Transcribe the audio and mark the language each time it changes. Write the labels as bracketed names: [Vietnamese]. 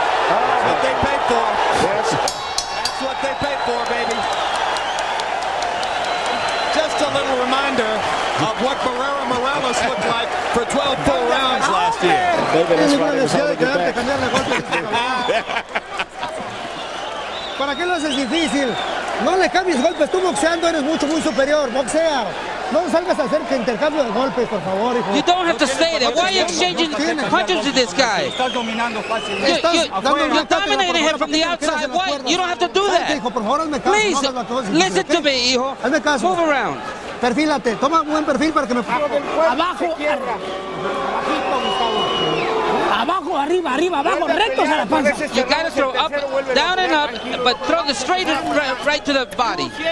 [English] That's what they paid for. Yes. That's what they paid for, baby. Just a little reminder of what Barrera Morales looked like for 12 full rounds last year. Maybe that's why they was holding it back. [Spanish] ¿Para qué lo haces difícil? No le cambies golpes, tú boxeando eres muy superior, boxea. No salgas a hacer que intercambio de golpes, por favor, hijo. [English] You don't have to stay there. Why are you exchanging punches to this guy? [Spanish] Estás dominando fácil. [English] You're dominating him from the outside. Why? You don't have to do that. Please, listen to me, hijo. [Spanish] Hazme caso. [English] Move around. [Spanish] Perfílate, toma un buen perfil para que me... Abajo, abajo, arriba, abajo, rectos a la panza. [English] You gotta throw up, down and up, but throw the straight right to the body.